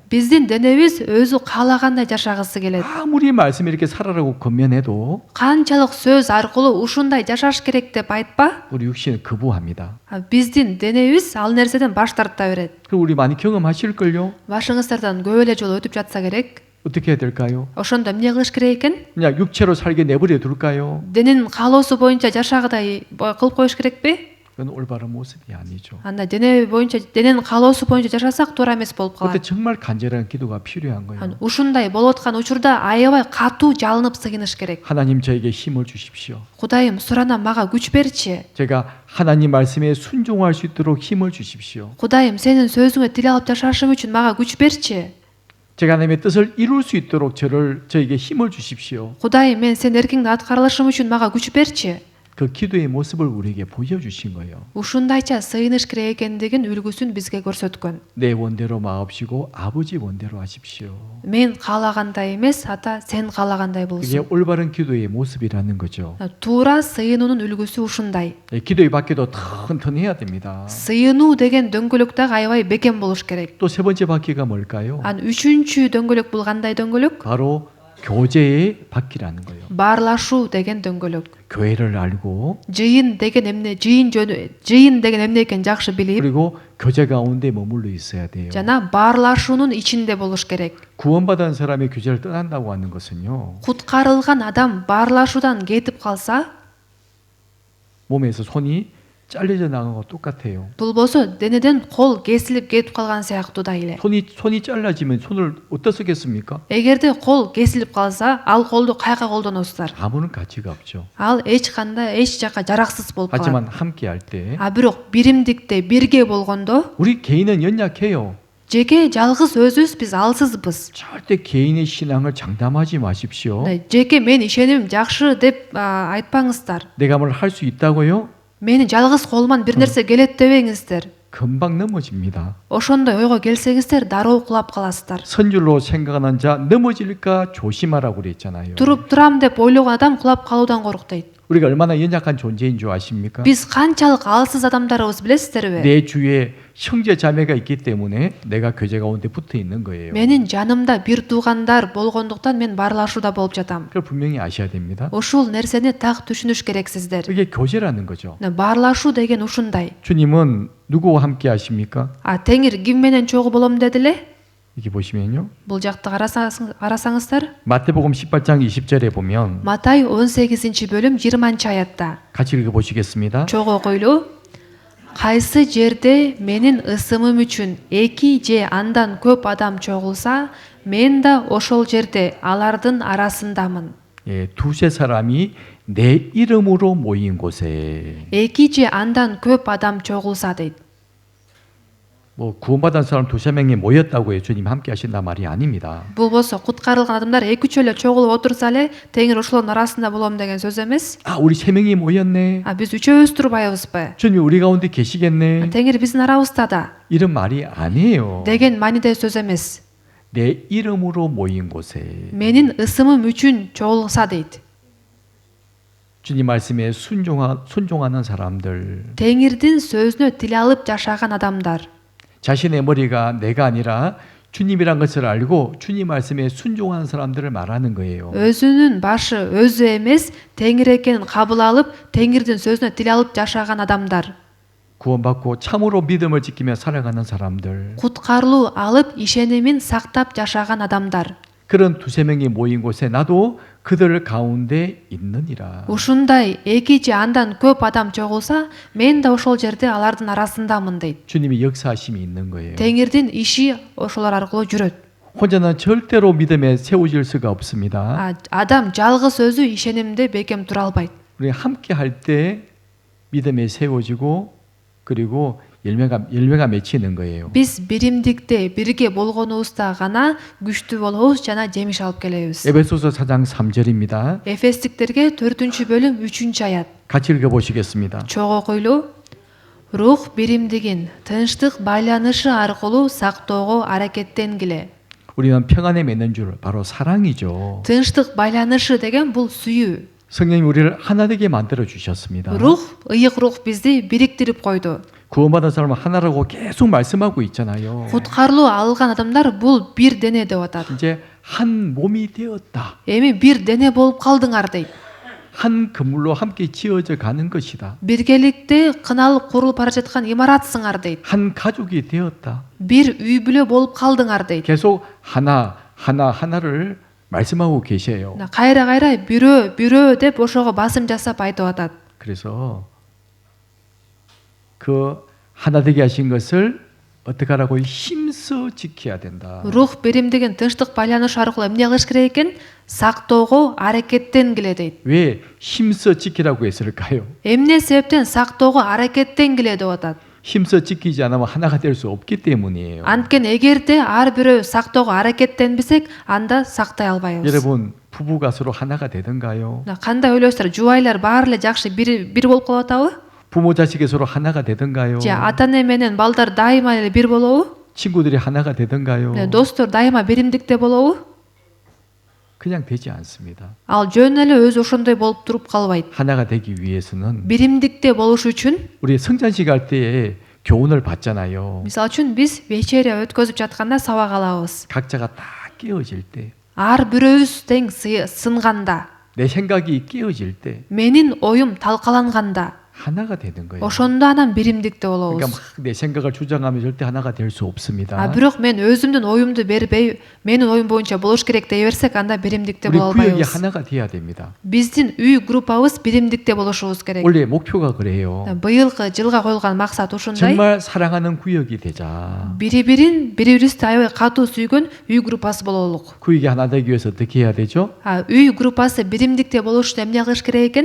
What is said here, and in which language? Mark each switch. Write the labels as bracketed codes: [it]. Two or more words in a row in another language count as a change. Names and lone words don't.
[ky] Биздин денебиз өзү каалагандай жашагысы келет. [ko] 아무리 말씀이 이렇게 살아라고 권면해도 [ky] канчалык сөз аркылуу ушундай жашаш керек деп айтпа, [ko] 우리 육신은 거부합니다. [ky] биздин денебиз ал нерседен баш тарта берет. [ko] 그리고 우리 많이 경험하실걸요? [ky] башыңыздардан көп эле жолу өтүп жатса керек. [ko] 어떻게 해야 될까요? [ky] ошондо эмне кылыш керек экен? [ko] 그냥 육체로 살게 내버려 둘까요? [ky] дененин каалоосу боюнча жашагыдай кылып коюш керекпи? [ko] 그건 올바른 모습이 아니죠. [ky] анда дененин каалоосу боюнча жашасак туура эмес болуп [ko] 그때 [ky] калат. [ko] 정말 간절한 기도가 필요한 거예요. [ky] ушундай болуп аткан учурда аябай катуу жалынып сыйыныш керек. [ko] 하나님 저에게 힘을 주십시오. [ky] Кудайым, суранам, мага күч берчи. [ko] 제가 하나님 말씀에 순종할 수 있도록 힘을 주십시오. [ky] Кудайым, сенин сөзүңө тил алып жашашым үчүн мага күч берчи. [ko] 제가 하나님의 뜻을 이룰 수 있도록 저에게 힘을 주십시오. [ky] Кудайым, мен сенин эркиңди аткарылышым үчүн мага күч берчи. [ko] 그 기도의 모습을 우리에게 보여주신 거예요. [ky] ушундайча сыйыныш керек экендигин үлгүсүн бизге көрсөткөн. [ko] 내 원대로 마옵시고 아버지 원대로 하십시오. [ky] Мен каалагандай эмес, ата сен каалагандай [ko] 그게 [ky] болсун. [ko] 올바른 기도의 모습이라는 거죠. [ky] Туура сыйынуунун үлгүсү ушундай. [ko] 기도의 바퀴도 튼튼해야 됩니다. [ky] Сыйынуу деген дөңгөлөк дагы аябай бекем болуш керек. [ko] 또 세 번째 바퀴가 뭘까요? [ky] Ан үчүнчү дөңгөлөк бул кандай дөңгөлөк? [ko] 바로 교제의 바퀴라는 거예요. [ky] Баарлашуу деген дөңгөлөк. [ko] 교회를 알고 [ky] Жыйын деген эмне, жыйын деген эмне экенин жакшы билип, [ko] 그리고 교제 가운데 머물러 있어야 돼요. [ky] жана баарлашуунун ичинде болуш керек. [ko] 구원받은 사람이 교제를 떠난다고 하는 것은요. [ky] Куткарылган адам баарлашуудан кетип калса, [ko] 몸에서 손이 잘려져 나간 거 똑같아요. [ky] бул болсо денеден кол кесилип кетип калган сыяктуу да эле. [ko] 손이 잘라지면 손을 어디다 쓰겠습니까? [ky] Эгерде кол кесилип калса, ал колду кайка колдоносуздар? [ko] 아무런 가치가 없죠. [ky] Ал эч кандай, эч жака жараксыз болуп калат. [ko] 하지만 함께 할 때 [ky] А бирок биримдикте бирге болгондо, [ko] 우리 개인은 연약해요. [ky] жеке жалгыз өзүбүз биз алсызбыз. [ko] 절대 개인의 신앙을 장담하지 마십시오. [ky] Жеке мен ишенимим жакшы деп айтпаңыздар. [ko] 내가 뭘 할 수 있다고요? [ky] Менин жалгыз колуман бир нерсе келет дебеңиздер. [ko] 금방 넘어집니다. [ky] Ошондой ойго келсеңиздер дароо кулап каласыздар. [ko] 선 줄로 생각하는 자 넘어질까 조심하라고 그랬잖아요. [ky] Туруп турам деп ойлогон адам кулап калуудан корк дейт. [ko] 우리가 얼마나 연약한 존재인 줄 아십니까? [ky] Биз канчалык алсыз адамдарыбыз билесиздерби? [ko] 내 주위에 형제 자매가 있기 때문에 내가 교제 가운데 붙어 있는 거예요. [ky] Менин жанымда бир туугандар болгондуктан мен баарлашууда болуп жатам. [ko] 그걸 분명히 아셔야 됩니다. [ky] Ушул нерсени так түшүнүш керексиздер. [ko] 이게 교제라는 거죠. [ky] Баарлашуу деген ушундай. [ko] 주님은 누구와 함께 하십니까? [ky] Теңир ким менен чогуу болом дедиле? [ko] 이렇게 보시면요. [ky] Бул жакты карасаңыздар, [ko] 마태복음 18장 20절에 보면 [ky] Матай 18-бөлүм 20-аятта. [ko] 같이 읽어보시겠습니다. [ky] Чогуу окуйлу. Кайсы жерде менин ысымым үчүн 2 же андан көп адам чогулса, мен да ошол жерде алардын арасындамын. [ko] 예, 두세 사람이 내 이름으로 모인 곳에 [ky] 2 же андан көп адам чогулса дейт. [ko] 뭐 구원받은 사람 두세 명이 모였다고 해요. 주님 함께 하신다 말이 아닙니다. [ky] Бул болсо куткарылган адамдар 2-3 эле чогулуп отурса эле Теңир ошолордун арасында болом деген сөз эмес. [ko] 아, 우리 세 명이 모였네. [ky] Биз үчөөбүз турбайбызбы? [ko] 주님 우리 가운데 계시겠네. [ky] Теңир биздин арабызда да [ko] 이런 말이 아니에요. [ky] деген мааниде сөз эмес. [ko] 내 이름으로 모인 곳에 [ky] Менин ысымым үчүн чогулса дейт. [ko] 주님 말씀에 순종하는 사람들, [ky] Теңирдин сөзүнө тил алып жашаган адамдар. [ko] 자신의 머리가 내가 아니라 주님이란 것을 알고 주님 말씀에 순종하는 사람들을 말하는 거예요. [ky] Өзүнүн башы өзү эмес, Теңир экенин кабыл алып, Теңирдин сөзүнө тил алып жашаган адамдар. [ko] 구원받고 참으로 믿음을 지키며 살아가는 사람들, [ky] Куткарылуу алып, ишенимин сактап жашаган адамдар. [ko] 그런 두세 명이 모인 곳에 나도 그들 가운데 있느니라. [ky] Ушундай 2 же андан көп адам чогулса, мен да ошол жерде алардын арасындамын дейт. [ko] 주님이 역사하심이 있는 거예요. [ky] Теңирдин иши ошолор аркылуу жүрөт. [ko] 혼자는 절대로 믿음에 세워질 수가 없습니다. [ky] Адам жалгыз өзү ишенимде бекем тура албайт. [ko] 우리 함께 할 때 믿음에 세워지고 그리고 열매가 맺히는 거예요. [ky] Биз биримдикте бирге болгонубузда гана күчтүү болобуз жана жемиш алып келебиз. [ko] 에베소서 4장 3절입니다. [ky] Эфестиктерге 4-бөлүм 3-аят. [ko] 같이 읽어보시겠습니다. [ky] Чогуу окуйлу. Рух биримдигин тынчтык байланышы аркылуу сактоого аракеттенгиле. [ko] 우리는 평안에 맺는 줄 바로 사랑이죠. [ky] Тынчтык байланышы деген бул сүйүү. [ko] 성령이 우리를 하나 되게 만들어 주셨습니다. [ky] Рух, ыйык рух бизди бириктирип койду. [ko] 구원받은 사람은 하나라고 계속 말씀하고 있잖아요. [ky] Куткарылуу алган адамдар бул бир дене деп атат. [ko] 이제 한 몸이 되었다. [ky] Эми бир дене болуп калдыңар дейт. [ko] 한 건물로 함께 지어져 가는 것이다. [ky] Биргеликте кыналып курулуп бара жаткан имаратсыңар дейт. [ko] 한 가족이 되었다. [ky] Бир үй бүлө болуп калдыңар дейт. [ko] 계속 하나를 말씀하고 계세요. [ky] Кайра бирөө деп ошого басым жасап айтып атат. [ko] 그래서 그 하나 되게 하신 것을 어떻게 하라고 힘써 지켜야 된다. [ky] Рух биримдигин тынчтык байланыш аркылуу эмне кылыш керек экен? Сактоого аракеттенгиле дейт. [ko] 왜 힘써 지키라고 했을까요? [ky] Эмне себептен сактоого аракеттенгиле деп атат. [ko] 힘써 지키지 않으면 하나가 될 수 없기 때문이에요. [ky] Анткени эгерде ар бирөө сактоого аракеттенбесек, анда сактай албайбыз. [ko] 여러분 부부가 서로 하나가 되던가요? [ky] Мына кандай ойлойсуздар? Жубайлар баары эле жакшы бир болуп калып атабы? [ko] 부모 자식이 서로 하나가 되던가요? [ky] Же ата эне менен балдар дайыма эле бир болобу? [ko] 친구들이 하나가 되던가요? [ky] Достор дайыма биримдикте болобу? [ko] 그냥 되지 않습니다. [ky] Ал жөн эле өзү ошондой болуп туруп калбайт. [ko] 하나가 되기 위해서는 [ky] Биримдикте болуш үчүн [ko] 우리 성찬식 할 때에 교훈을 받잖아요. [ky] мисалы үчүн биз вечеря өткөзүп жатканда сабак алабыз. [ko] 각자가 다 깨어질 때, [ky] Ар бирөөбүз тең сынганда, [ko] 내 생각이 깨어질 때 [ky] менин оюм талкаланганда, [ko] 하나가 되는 거예요. [ky] ошондо анан биримдикте [ko] 그러니까 [ky] болобуз. [ko] 막 내 생각을 주장하면 절대 하나가 될 수 없습니다. [ky] Бирок мен өзүмдүн оюмду бербей, менин оюм боюнча болуш керек дей берсек, анда биримдикте [ko] 우리 [ky] боло [ko] 구역이 [ky] албайбыз. [ko] 하나가 돼야 됩니다. [ky] Биздин үй группабыз биримдикте болушубуз керек. [ko] 원래 목표가 그래요. [ky] Быйылкы жылга коюлган максат ушундай. [ko] 정말 사랑하는 구역이 되자. [ky] Бири-бирибизди аябай катуу сүйгөн үй группасы бололук. [ko] 구역이 하나 되기 위해서 어떻게 해야 되죠? [ky] Үй группасы биримдикте болуш үчүн эмне кылыш керек экен?